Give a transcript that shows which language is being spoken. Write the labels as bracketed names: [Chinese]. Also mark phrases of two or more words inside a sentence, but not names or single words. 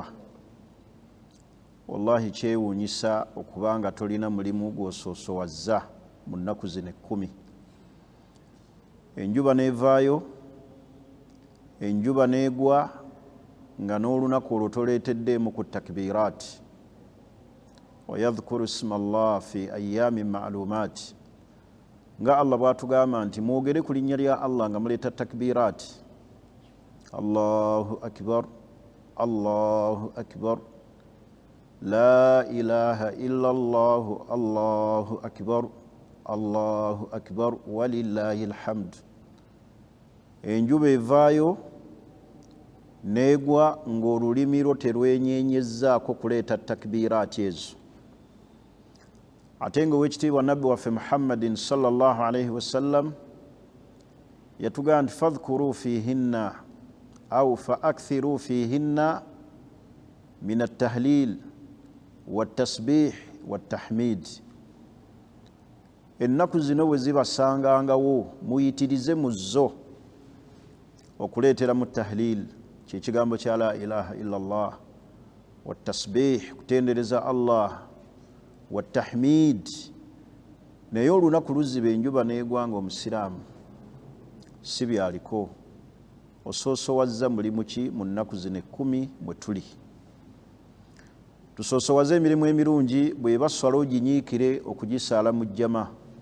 [Ganda] Wallahi kyewuunyisa okuba nga tolina mulimu gw'osoosoowazza mu nnaku zino 10. Enjuba n'evaayo, enjuba n'egwa, nga n'olunaku olwo toleeteddeemu ku takbiraati. [Arabic] ويذكروا اسم الله في أيام معلومات, [Ganda] nga Allah bw'atugamba nti mwogere ku linnya lya Allah nga muleeta takbiraati. [Arabic] الله أكبر، الله أكبر، لا إله إلا الله، الله أكبر، الله أكبر، ولله الحمد. [Ganda] Enjuba evaayo negwa ng'olulimi lwo terwenyenyezzaako kuleeta takbiraati ezo. Ate ng'owekitiibwa nabbi waffe Muhammadin [Arabic] صلى الله عليه وسلم [Ganda] yatugamba nti [Arabic] فاذكروا فيهن أو فأكثروا فيهن من التهليل والتسبيح والتحميد. [Ganda] Ennaku zino bwe zibasangangawo muyitirize mu zo okuleetera mu tahlil, kyekigambo kya [Arabic] لا إله إلا الله, [Ganda] wattasbih kutendereza Allah, wattahmid. Naye olunaku luziba enjuba n'egwa ng'omusiraamu si byaliko. Osoosoowazza mulimu ki mu nnaku zino 10 mwe tuli? Tusoosowaze emirimu emirungi, bw'eba swala oginyiikire okugisaala mu jjama.